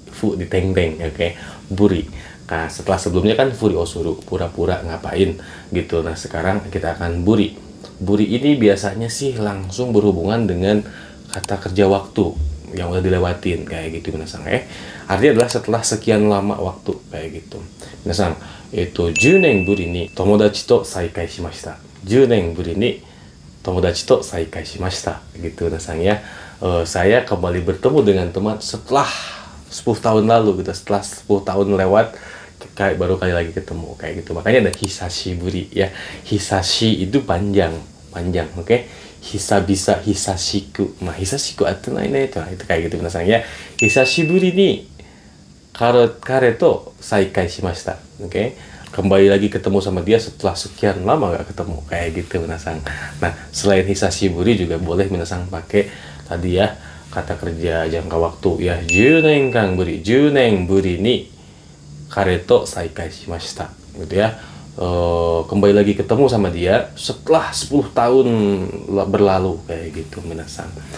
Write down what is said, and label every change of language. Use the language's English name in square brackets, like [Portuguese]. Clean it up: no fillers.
[Indonesian] fu di teng-teng, oke. Buri. Nah, setelah sebelumnya kan furi osuru, pura-pura ngapain gitu. Nah, sekarang kita akan buri. Buri ini biasanya sih langsung berhubungan dengan kata kerja waktu yang udah dilewatin kayak gitu minasang. Artinya adalah setelah sekian lama waktu kayak gitu. [Japanese] Minasang, 10年ぶりに友達と再会しました。 10年ぶりに友達と再会しました。 [Indonesian] Gitu minasang ya. Saya kembali bertemu dengan teman setelah 10 tahun lalu gitu. Setelah 10 tahun lewat kayak baru kali lagi ketemu kayak gitu. Makanya ada hisashiburi ya. Hisashi itu panjang, oke. [Japanese] Hisabisa hisashiku. Hisashiku atenai ne [Indonesian] itu kayak gitu minasang ya. [Japanese] Hisashiburi ni kare to saikai shimashita. Oke. [Indonesian] Kembali lagi ketemu sama dia setelah sekian lama gak ketemu kayak gitu minasang. Nah, selain hisashiburi juga boleh minasang pakai tadi ya kata kerja jangka waktu ya. [Japanese] 10年間ぶり、10年ぶりに彼と再会しました [Indonesian] gitu ya. Kembali lagi ketemu sama dia setelah 10 tahun berlalu kayak gitu minasang.